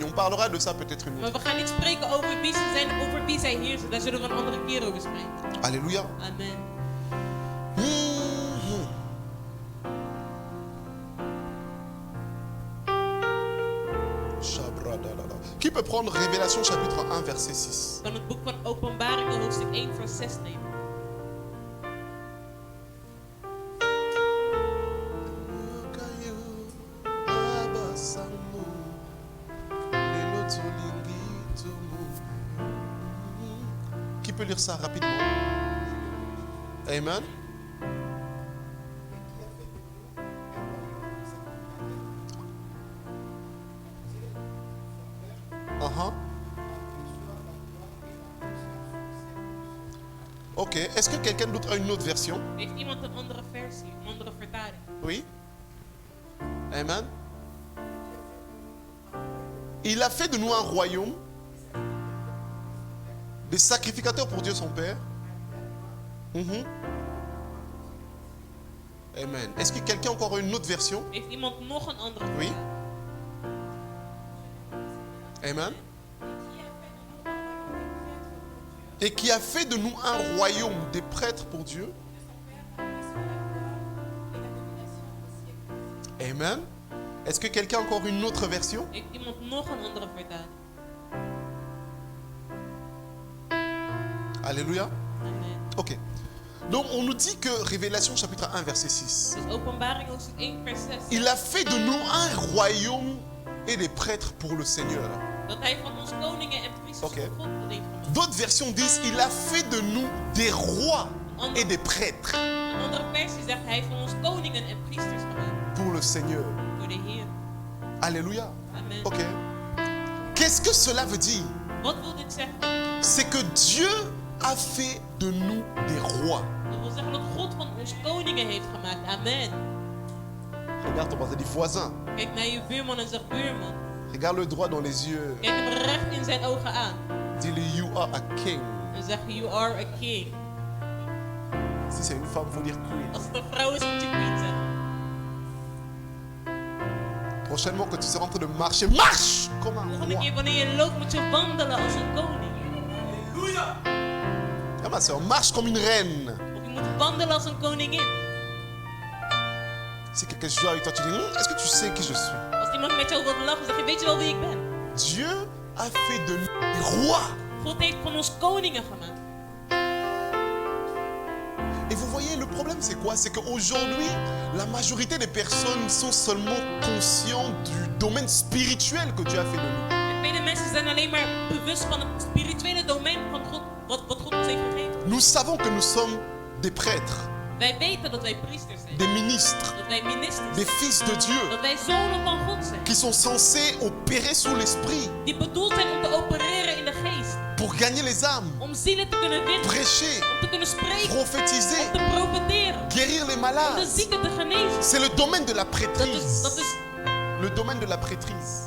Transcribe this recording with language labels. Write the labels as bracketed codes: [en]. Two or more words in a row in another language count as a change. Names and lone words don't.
[fr] On parlera de ça peut-être une [nl] Maar [fr] autre. [nl] we gaan niet spreken over wie ze zijn, over wie zij heersen. Daar zullen we een andere keer over spreken. [fr] Alléluia. Amen. Mhm. Shabradadada. Qui peut prendre Révélation chapitre 1 verset 6? [nl] Ik kan het boek van Openbaringen hoofdstuk 1 vers 6 nemen. [fr] Qui peut lire ça rapidement? Amen. Uh-huh. Ok. Est-ce que quelqu'un d'autre a une autre version? [nl] Heeft iemand een andere versie, een andere vertaling? [fr] Oui. Amen. Il a fait de nous un royaume, des sacrificateurs pour Dieu son Père. Mhm. Amen. Est-ce que quelqu'un a encore une autre version? [nl] Heeft iemand nog een andere [fr] Oui. [nl] vertaling? [fr] Amen. Et qui a fait de nous un royaume des prêtres pour Dieu. Amen. Est-ce que quelqu'un a encore une autre version? [nl] Heeft iemand nog een andere vertaling? [fr] Alléluia. Amen. Ok. Donc on nous dit que Révélation chapitre 1 verset 6. [nl] Dus Openbaring hoofdstuk 1 vers 6. [fr] Il a fait de nous un royaume et des prêtres pour le Seigneur. [nl] Dat hij van ons koningen en priesters Oké. van God heeft gemaakt. [fr] D'autres versions disent il a fait de nous des rois et des prêtres [nl] Een andere versie zegt hij heeft van ons koningen en priesters gemaakt. [fr] pour le Seigneur. [nl] Door de Heer. [fr] Alléluia. Amen. Ok. Qu'est-ce que cela veut dire? [nl] Wat wil dit zeggen? [fr] C'est que Dieu a fait de nous des rois. [nl] Dat wil zeggen dat God van ons koningen heeft gemaakt. [fr] Amen. Regarde ton voisin, dit voisin. [nl] Kijk naar je buurman en zeg buurman. [fr] Regarde le droit dans les yeux. [nl] Kijk hem recht in zijn ogen aan. [fr] Dis-lui, [en] you are a king. [nl] En zeg [en] you are a king. [fr] Si c'est une femme, il faut dire queen. [nl] Als het een vrouw is moet je queen zeggen. [fr] Prochainement, quand tu seras en train de marcher, marche comme un [nl] Volgende [fr] roi. [nl] keer wanneer je loopt moet je wandelen als een koning. [fr] Ah, ma soeur, marche comme une reine. [nl] Of je moet wandelen als een koningin. [fr] Si quelqu'un joue avec toi, tu dis, est-ce que tu sais qui je suis? [nl] Als iemand met jou wil lachen zeg je weet je wel wie ik ben. [fr] Dieu a fait de nous des rois. [nl] God heeft van ons koningen gemaakt. [fr] Et vous voyez, le problème c'est quoi? C'est qu'aujourd'hui, la majorité des personnes sont seulement conscients du domaine spirituel que Dieu a fait de nous. [nl] De vele mensen zijn alleen maar bewust van het spirituele domein van God, wat God ons heeft gegeven. [fr] Nous savons que nous sommes des prêtres, [nl] Wij weten dat wij priesters zijn. [fr] des ministres, [nl] Dat wij ministers [fr] des [nl] zijn. [fr] fils de Dieu, [nl] Dat wij zonen van God zijn. [fr] qui sont censés opérer sous l'esprit [nl] Die bedoeld zijn om te opereren in de geest. [fr] pour pour gagner les âmes, [nl] om zielen te kunnen winnen, [fr] prêcher, [nl] om te kunnen spreken, [fr] prophétiser, [nl] om te profeteren, [fr] guérir les [nl] om de [fr] malades. [nl] zieken te genezen. [fr] C'est le domaine de la [nl] Dat [fr] prêtrise. [nl] is [fr] Le domaine de la prêtrise.